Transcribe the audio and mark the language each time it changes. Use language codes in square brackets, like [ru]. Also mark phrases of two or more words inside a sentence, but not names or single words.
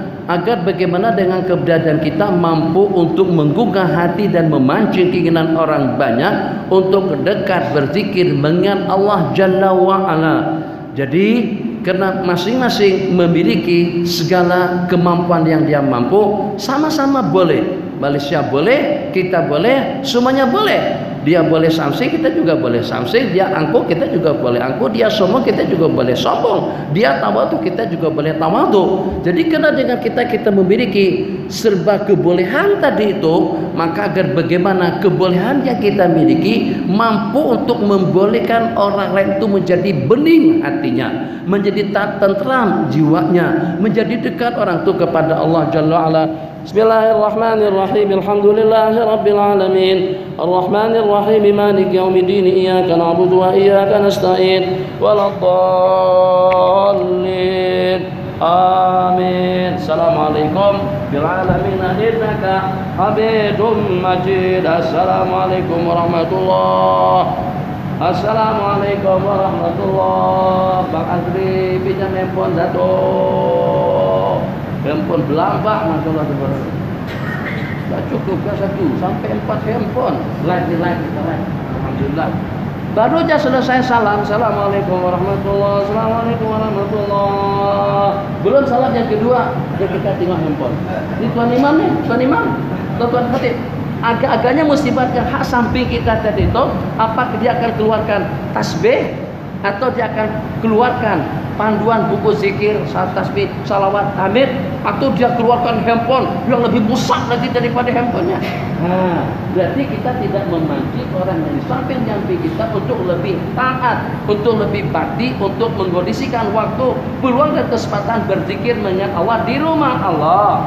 [id] Agar bagaimana dengan keberadaan kita mampu untuk menggugah hati dan memancing keinginan orang banyak untuk dekat berzikir mengingat Allah [ar] جل وعلا. [id] Jadi karena masing-masing memiliki segala kemampuan yang dia mampu. [ms] Sama-sama boleh. Malaysia boleh, kita boleh, semuanya boleh. Dia boleh samsing, kita juga boleh samsing. Dia angkuh, kita juga boleh angkuh. Dia sombong, kita juga boleh sombong. Dia tawadhu, kita juga boleh tawadhu. Jadi karena dengan kita memiliki serba kebolehan tadi itu, maka agar bagaimana kebolehan yang kita miliki mampu untuk membolehkan orang lain itu menjadi bening hatinya, menjadi tentram jiwanya, menjadi dekat orang itu kepada Allah [ar] جل وعلا. بسم الله الرحمن الرحيم. الحمد لله رب العالمين. الرحمن الرحيم. مالك يوم الدين. إياك نعبد وإياك نستعين. ولا الضالين. آمين. السلام عليكم بالعالمين إنك حميد مجيد. السلام عليكم ورحمة الله. السلام عليكم ورحمة الله. [ms] Bang Azri pinjam handphone satu. Handphone belambak, [ar] ما شاء الله. [ms] Tidak cukup kan satu, sampai 4 handphone. Like kita like. Alhamdulillah. Baru aja selesai salam. [ar] السلام عليكم ورحمة الله. السلام عليكم ورحمة الله. [ms] Belum salam yang kedua, ya kita tengok handphone. Ini Tuan Imam nih, Tuan Imam, Tuan Khatib. Agak-agaknya musibatkan hak samping kita tadi itu, apakah dia akan keluarkan tasbih atau dia akan keluarkan panduan buku zikir, tasbih, salawat, hamid, atau dia keluarkan handphone yang lebih besar lagi daripada handphonenya. [id] Nah, berarti kita tidak memancing orang dari samping-samping kita untuk lebih taat, untuk lebih bakti, untuk mengkondisikan waktu, peluang dan kesempatan berzikir mengingat Allah di rumah Allah.